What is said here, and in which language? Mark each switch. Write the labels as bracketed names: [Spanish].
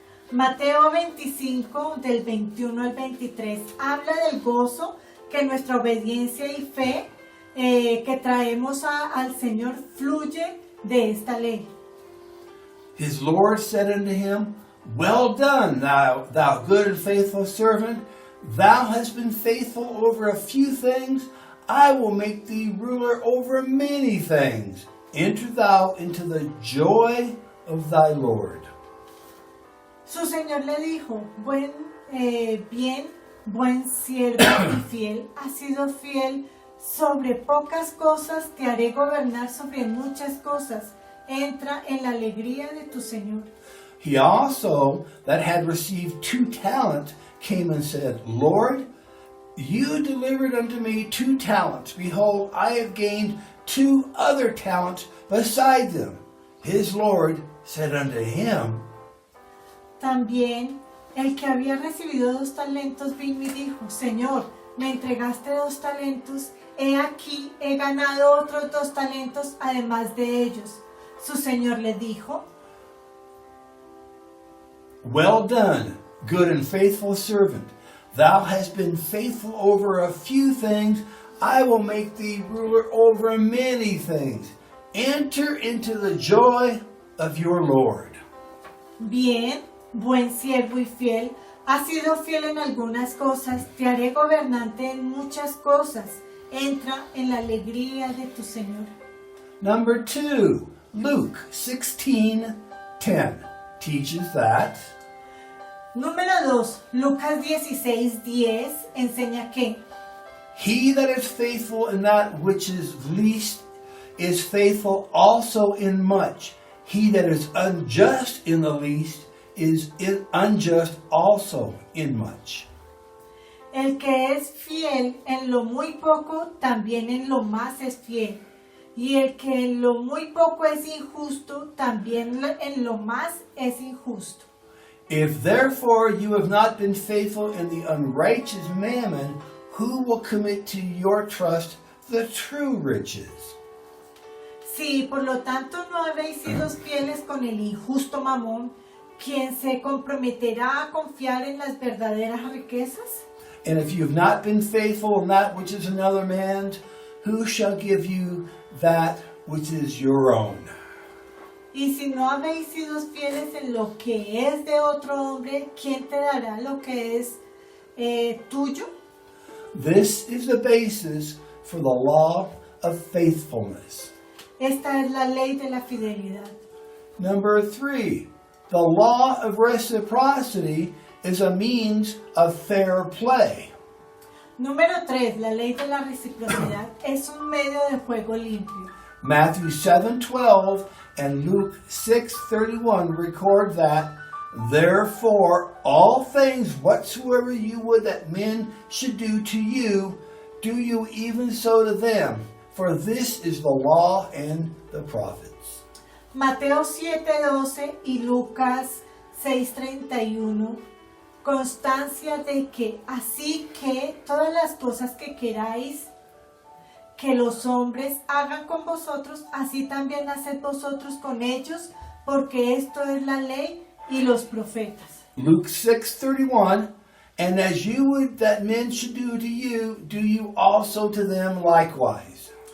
[Spanish] Mateo 25, del 21 al 23, habla del gozo que nuestra obediencia y fe que traemos al Señor fluye de esta ley. [English] His Lord said unto him, Well done, thou good and faithful servant. Thou hast been faithful over a few things. I will make thee ruler over many things. Enter thou into the joy of thy Lord. [Spanish] Su Señor le dijo, buen siervo y fiel, has sido fiel sobre pocas cosas, te haré gobernar sobre muchas cosas. Entra en la alegría de tu Señor. [English] He also, that had received 2 talents, came and said, Lord, you delivered unto me 2 talents. Behold, I have gained 2 other talents beside them. His Lord said unto him, [Spanish] También el que había recibido 2 talentos vino y dijo, Señor, me entregaste 2 talentos, he aquí, he ganado otros 2 talentos además de ellos. Su Señor le dijo, [English] Well done, good and faithful servant. Thou hast been faithful over a few things. I will make thee ruler over many things. Enter into the joy of your Lord. [Spanish] Bien, buen siervo y fiel, has sido fiel en algunas cosas, te haré gobernante en muchas cosas. Entra en la alegría de tu Señor. [English] Number 2, Luke 16:10 teaches that [Spanish] Número 2, Lucas 16:10 enseña que [English] he that is faithful in that which is least is faithful also in much. He that is unjust in the least is unjust also in much. [Spanish] el que es fiel en lo muy poco, también en lo más es fiel. Y el que en lo muy poco es injusto, también en lo más es injusto. [English] If therefore you have not been faithful in the unrighteous mammon, who will commit to your trust the true riches? [Spanish] Si por lo tanto no habéis sido fieles con el injusto mamón, ¿quién se comprometerá a confiar en las verdaderas riquezas? [English] And if you have not been faithful in that which is another man's, who shall give you that which is your own? [Spanish] Y si no habéis sido fieles en lo que es de otro hombre, ¿quién te dará lo que es tuyo? [English] This is the basis for the law of faithfulness. [Spanish] Esta es la ley de la fidelidad. [English] Number 3, the law of reciprocity is a means of fair play. [Spanish] Número 3, la ley de la reciprocidad es un medio de juego limpio. [English] Matthew 7:12 and Luke 6:31 record that, therefore, all things whatsoever you would that men should do to you, do you even so to them. For this is the law and the prophets. [Spanish] Mateo 7:12 y Lucas 6:31, constancia de que así que todas las cosas que queráis que los hombres hagan con vosotros, así también haced vosotros con ellos, porque esto es la ley y los profetas. [English] Luke 6:31, and as you would that men should do you also to them likewise.